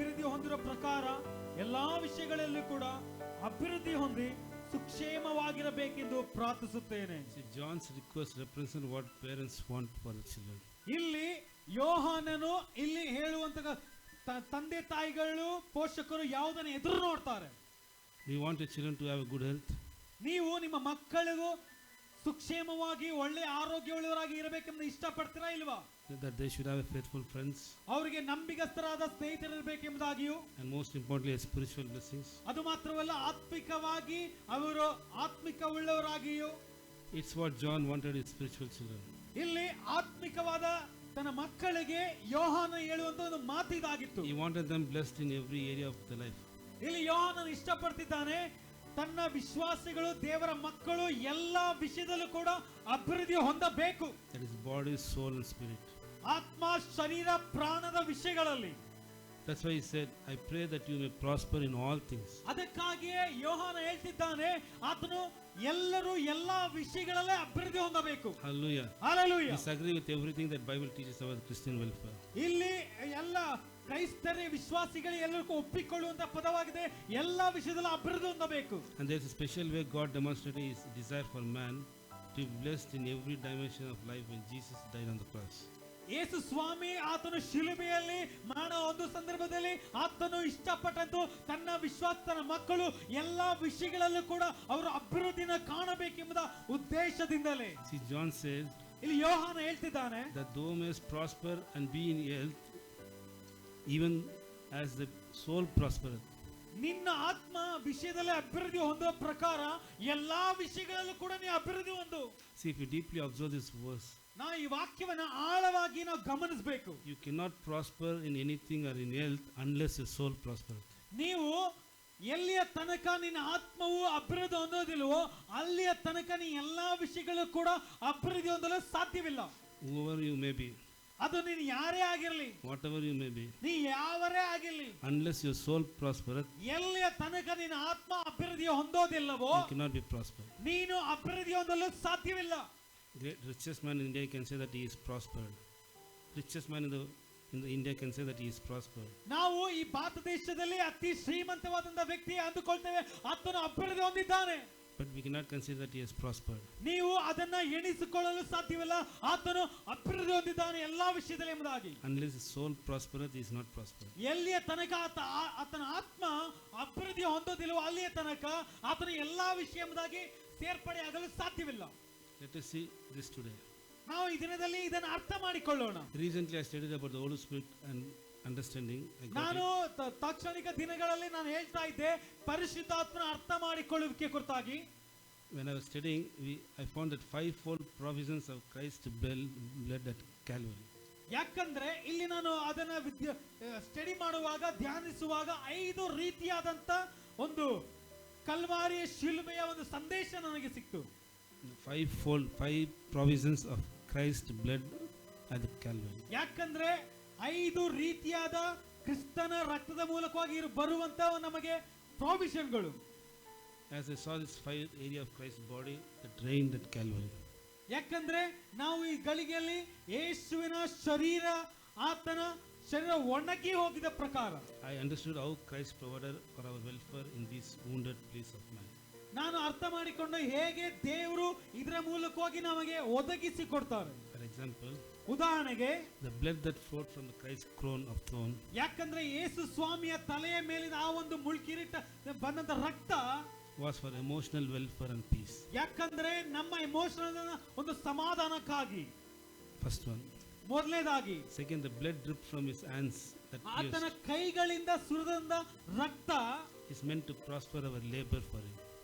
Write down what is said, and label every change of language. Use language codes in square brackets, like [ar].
[kn] ಹೊಂದಿರೋ ಪ್ರಕಾರ ಎಲ್ಲಾ ವಿಷಯಗಳಲ್ಲೂ ಕೂಡ ಅಭಿವೃದ್ಧಿ ಹೊಂದಿ ಸುಕ್ಷೇಮವಾಗಿರಬೇಕೆಂದು ಪ್ರಾರ್ಥಿಸುತ್ತೇನೆ. [en] John's request represents what parents want for the children. [kn] ಇಲ್ಲಿ ಯೋಹಾನನು ಇಲ್ಲಿ ಹೇಳುವಂತ ತಂದೆ ತಾಯಿಗಳು ಪೋಷಕರು ಯಾವುದನ್ನು ಎದುರು ನೋಡ್ತಾರೆ. [en] We want your children to have a good health. [kn] ನೀವು ನಿಮ್ಮ ಮಕ್ಕಳಿಗೂ ಸುಕ್ಷೇಮವಾಗಿ ಒಳ್ಳೆ ಆರೋಗ್ಯವುಳ್ಳವರಾಗಿ ಇರಬೇಕೆಂದು ಇಷ್ಟಪಡ್ತೀರಾ ಇಲ್ವಾ? [en] That they should have faithful friends. [kn] ಅವರಿಗೆ ನಂಬಿಗಸ್ತರಾದ ಸ್ನೇಹಿತರಿರಬೇಕೆಂಬುದಾಗಿಯೂ, [en] and most importantly spiritual blessings. [kn] ಅದು ಮಾತ್ರವಲ್ಲ ಆತ್ಮಿಕವಾಗಿ ಅವರು ಆತ್ಮಿಕವುಳ್ಳವರಾಗಿಯೂ. [en] It's what John wanted his spiritual children. [kn] ಇಲ್ಲಿ ಆತ್ಮಿಕವಾದ ತನ್ನ ಮಕ್ಕಳಿಗೆ ಯೋಹಾನ ಹೇಳುವಂತ ಒಂದು ಮಾತು ಇದಾಗಿತ್ತು. [en] He wanted them blessed in every area of their life. [kn] ಇಲ್ಲಿ ಯೋಹಾನನು ಇಷ್ಟಪಡ್ತಿದ್ದಾನೆ ತನ್ನ ವಿಶ್ವಾಸಿಗಳು ದೇವರ ಮಕ್ಕಳು ಎಲ್ಲಾ ವಿಷಯದಲ್ಲೂ ಕೂಡ ಅಭಿವೃದ್ಧಿ ಹೊಂದಬೇಕು. [en] That is body, soul and spirit. [kn] ಆತ್ಮ, ಶರೀರ, ಪ್ರಾಣದ ವಿಷಯಗಳಲ್ಲಿ. [en] That's why he said, I pray that you may prosper in all things. [kn] ಅದಕ್ಕಾಗಿಯೇ ಯೋಹಾನ ಹೇಳ್ತಿದ್ದಾನೆ ಆತನು ಎಲ್ಲರೂ ಎಲ್ಲಾ ವಿಷಯಗಳಲ್ಲೇ ಅಭಿವೃದ್ಧಿ ಹೊಂದಬೇಕು. [en] Hallelujah. Hallelujah. Disagree with everything that Bible teaches about Christian welfare. [kn] ಇಲ್ಲಿ ಎಲ್ಲ ಕ್ರೈಸ್ತರ ವಿಶ್ವಾಸಿಗಳು ಎಲ್ಲರಿಗೂ ಒಪ್ಪಿಕೊಳ್ಳುವಂತ ಪದವಾಗಿದೆ. ಎಲ್ಲಾ ವಿಷಯದಲ್ಲೂ ಅಭಿವೃದ್ಧಿ ಹೊಂದಬೇಕು. [en] And there is a special way God demonstrated his desire for man to be blessed in every dimension of life when Jesus died on the cross. [kn] ಯೇಸು ಸ್ವಾಮಿ ಆತನು ಶಿಲುಬೆಯಲ್ಲಿ ಮರಣ ಒಂದು ಸಂದರ್ಭದಲ್ಲಿ ಆತನು ಇಷ್ಟಪಟ್ಟಂತು ತನ್ನ ವಿಶ್ವಾಸನ ಮಕ್ಕಳು ಎಲ್ಲಾ ವಿಷಯಗಳಲ್ಲೂ ಕೂಡ ಅವರು ಅಭಿವೃದ್ಧಿನ ಕಾಣಬೇಕೆಂಬುದ ಉದ್ದೇಶದಿಂದಲೇ. [en] See, John says, [kn] ಇಲ್ಲಿ ಯೋಹಾನ ಹೇಳ್ತಿದ್ದಾನೆ, [en] that thou mayest prosper and be in health even as the soul prospereth. [kn] ನಿನ್ನ ಆತ್ಮ ವಿಷಯದಲ್ಲಿ ಅಭಿವೃದ್ಧಿ ಹೊಂದುವ ಪ್ರಕಾರ ಎಲ್ಲಾ ವಿಷಯಗಳಲ್ಲೂ ಕೂಡ ನೀ ಅಭಿವೃದ್ಧಿ ಹೊಂದು. [en] See, if you deeply observe this verse, [kn] ನಾವು ಈ ವಾಕ್ಯವನ್ನ ಆಳವಾಗಿ ನಾವು ಗಮನಿಸಬೇಕು. [en] you cannot prosper in anything or in health unless your soul prospereth. [kn] ನೀವು ಎಲ್ಲಿಯ ತನಕ ನಿನ್ನ ಆತ್ಮವು ಅಭಿವೃದ್ಧಿ ಹೊಂದೋದಿಲ್ವೋ ಅಲ್ಲಿಯ ತನಕ ನೀ ಎಲ್ಲಾ ವಿಷಯಗಳು ಕೂಡ ಅಭಿವೃದ್ಧಿ ಹೊಂದಲು ಸಾಧ್ಯವಿಲ್ಲ. [en] Whoever you may be, [kn] ಅದು ನೀನು ಯಾರೇ ಆಗಿರಲಿ, [en] whatever you may be, [kn] ನೀ ಯಾವರೇ ಆಗಿರಲಿ, [en] unless your soul prospereth, [kn] ಎಲ್ಲಿಯ ತನಕ ನಿನ್ನ ಆತ್ಮ ಅಭಿವೃದ್ಧಿ ಹೊಂದೋದಿಲ್ಲವೋ [en] you cannot be prospered. [kn] ನೀನು ಅಭಿವೃದ್ಧಿ ಹೊಂದಲು ಸಾಧ್ಯವಿಲ್ಲ. [en] The richest man in India can say that he is prospered. Richest man in the India can say that he is prospered. [kn] ನಾವು ಈ ಭಾರತ ದೇಶದಲ್ಲಿ ಅತಿ ಶ್ರೀಮಂತವಾದಂತ ವ್ಯಕ್ತಿ ಅಂದುಕೊಳ್ತೇವೆ ಆತನು ಅಭಿವೃದ್ಧಿ ಹೊಂದಿದ್ದಾನೆ. [en] But we cannot consider that he has prospered. [kn] ನೀವು ಅದನ್ನ ಎಣಿಸಿಕೊಳ್ಳಲು ಸಾಧ್ಯವಿಲ್ಲ ಆತನು ಅಭಿವೃದ್ಧಿ ಹೊಂದಿದ್ದಾನೆ ಎಲ್ಲಾ ವಿಷಯದಲ್ಲಿ ಎಂಬುದಾಗಿ. [en] Unless his soul prospereth, he is not prospered. [kn] ಎಲ್ಲಿಯ ತನಕ ಆತನ ಆತ್ಮ ಅಭಿವೃದ್ಧಿ ಹೊಂದೋದಿಲ್ವೋ ಅಲ್ಲಿಯ ತನಕ ಆತನ ಎಲ್ಲಾ ವಿಷಯ ಎಂಬುದಾಗಿ ಸೇರ್ಪಡೆ ಆಗಲು ಸಾಧ್ಯವಿಲ್ಲ. [en] Let us see this today. [kn] ನಾವು ಈ ದಿನದಲ್ಲಿ ಇದನ್ನು ಅರ್ಥ ಮಾಡಿಕೊಳ್ಳೋಣ. [en] Recently I studied about the Holy Spirit and understanding. [kn] ನಾನು ತಾತ್ಕ್ಷಣಿಕ ದಿನಗಳಲ್ಲಿ ನಾನು ಹೇಳ್ತಾ ಇದ್ದೆ ಪರಿಶುದ್ಧಾತ್ಮನ ಅರ್ಥ ಮಾಡಿಕೊಳ್ಳುವಿಕೆ ಕುರಿತಾಗಿ. [en] When I was studying, I found that fivefold provisions of Christ's blood at Calvary. [kn] ಯಾಕಂದ್ರೆ ಇಲ್ಲಿ ನಾನು ಅದನ್ನ ಸ್ಟಡಿ ಮಾಡುವಾಗ ಧ್ಯಾನಿಸುವಾಗ 5 ರೀತಿಯಾದಂತ ಒಂದು ಕಲ್ವಾರಿಯ ಶಿಲುಬೆಯ ಒಂದು ಸಂದೇಶ ನನಗೆ ಸಿಕ್ತು. [en] Five provisions of Christ's blood at the Calvary. [kn] ಯಾಕಂದ್ರೆ 5 ರೀತಿಯಾದ ಕ್ರಿಸ್ತನ ರಕ್ತದ ಮೂಲಕವಾಗಿ ಬರುವಂತ ನಮಗೆ ಪ್ರಾವಿಷನ್ಗಳು. [en] As I saw this 5 area of Christ's body that reigned at Calvary. [kn] ಯಾಕಂದ್ರೆ ನಾವು ಈ ಗಳಿಗೆಯಲ್ಲಿ ಯೇಸುವಿನ ಶರೀರ ಆತನ ಶರೀರ ಒಣಗಿ ಹೋಗಿದ ಪ್ರಕಾರ [en] I understood how Christ provided for our welfare in this wounded place of man. [kn] ನಾನು ಅರ್ಥ ಮಾಡಿಕೊಂಡು ಹೇಗೆ ದೇವರು ಇದರ ಮೂಲಕವಾಗಿ ನಮಗೆ ಒದಗಿಸಿ ಕೊಡ್ತಾರೆ. [en] For example, [kn] ಉದಾಹರಣೆಗೆ [en] the blood that flowed from the Christ's crown of thorn [kn] ಯಾಕಂದ್ರೆ ಯೇಸು ಸ್ವಾಮಿಯ ತಲೆಯ ಮೇಲಿನ ಆ ಒಂದು ಮುಳ್ಕಿರೀಟ ಬಂದಂತ ರಕ್ತ [en] was for emotional welfare and peace. [kn] ಯಾಕಂದ್ರೆ ನಮ್ಮ ಎಮೋಷನಲ್ ಒಂದು ಸಮಾಧಾನಕ್ಕಾಗಿ. [en] First one. [kn] ಮೊದಲನೇದಾಗಿ. [en] Second, the blood dripped from his hands that [kn] ಆತನ ಕೈಗಳಿಂದ ಸುರಿದಂತ ರಕ್ತ [en] is meant to prosper our labor for him.